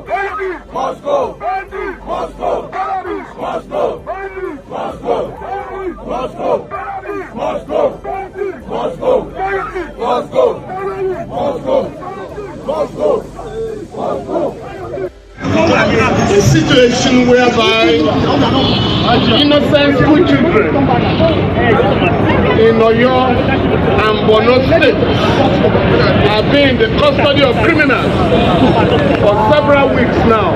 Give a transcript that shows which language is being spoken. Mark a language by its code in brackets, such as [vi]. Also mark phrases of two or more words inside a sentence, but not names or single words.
[en] Bandits must go! Bandits must go! Terrorists must go! Bandits must go! Terrorists must go! Bandits must go! Bandits must go! Bandits must go! Terrorists must go! Must go! Must go! A situation whereby innocent school children in Oyo and Borno State are being in the custody of criminals for several weeks now.